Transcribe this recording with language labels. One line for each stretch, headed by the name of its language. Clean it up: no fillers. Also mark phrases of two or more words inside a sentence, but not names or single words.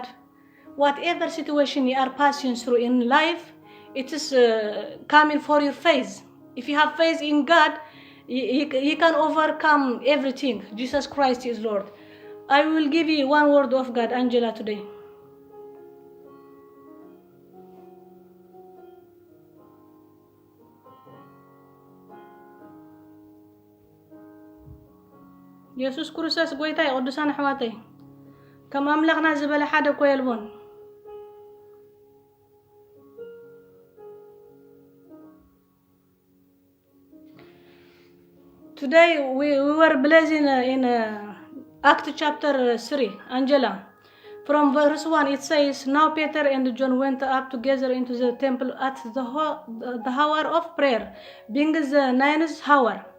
English: Whatever situation you are passing through in life, it is coming for your faith. If you have faith in God, you can overcome everything. Jesus Christ is Lord. I will give you one word of God, Angela, today.
Tigrinya: ኢየሱስ ክርስቶስ ጎይታይ ቅዱሳን ኣሕዋተይ ከም ኣምላኽና ዝበለ ሓደ እኮ የልቦን።
English: Today we were blessing in Acts chapter 3, Angela. From verse 1 it says, Now Peter and John went up together into the temple at the hour of prayer, being the 9th hour.